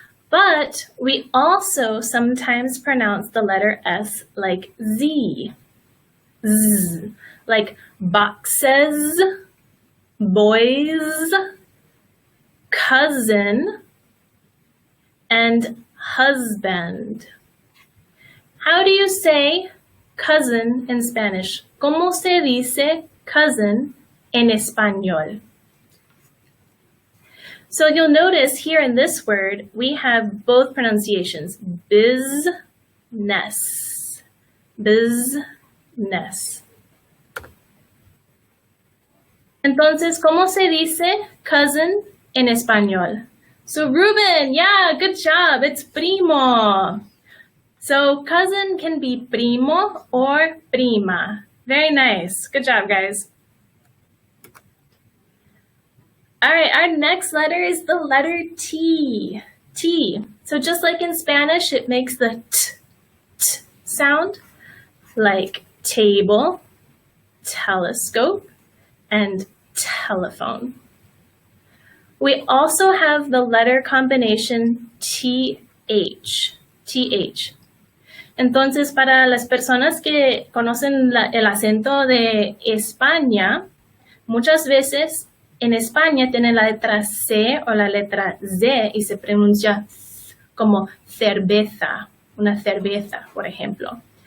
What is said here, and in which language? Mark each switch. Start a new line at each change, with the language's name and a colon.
English: But we also sometimes pronounce the letter S like Z, Z, like boxes, boys, cousin, and husband. How do you say cousin in Spanish?
Spanish: ¿Cómo se dice cousin en español?
English: So you'll notice here in this word, we have both pronunciations, business, business.
Spanish: Entonces, ¿cómo se dice cousin en español?
English: So Ruben, yeah, good job, it's primo. So cousin can be primo or prima. Very nice, good job, guys. All right, our next letter is the letter T, T. So just like in Spanish, it makes the t sound, like table, telescope, and telephone. We also have the letter combination TH, TH.
Spanish: Entonces, para las personas que conocen el acento de España, muchas veces en España tiene la letra C o la letra Z y se pronuncia como cerveza, una cerveza, por ejemplo.